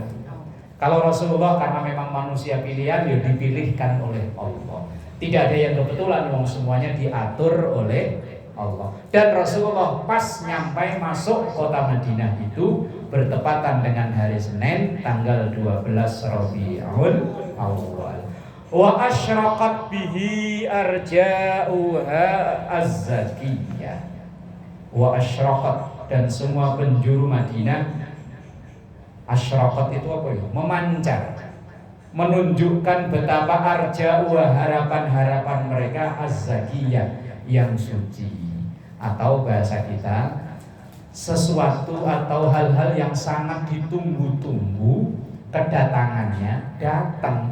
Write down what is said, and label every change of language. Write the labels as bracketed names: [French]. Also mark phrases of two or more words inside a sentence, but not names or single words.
[Indonesian] Kalau Rasulullah karena memang manusia pilihan, ya dipilihkan oleh Allah. Tidak ada yang kebetulan, semuanya diatur oleh Allah. Dan Rasulullah pas nyampai masuk kota Madinah itu bertepatan dengan hari Senin tanggal 12 Rabiul Awal. [Arabic] وأشرقت به أرجاؤها الزكية. وأشرقت, [Indonesian] dan semua penjuru Madinah. Asyraqat itu apa ya? Memancar, menunjukkan betapa arja'uha, harapan-harapan mereka, az-zakiyah, yang suci. Atau bahasa kita, sesuatu atau hal-hal yang sangat ditunggu-tunggu kedatangannya datang.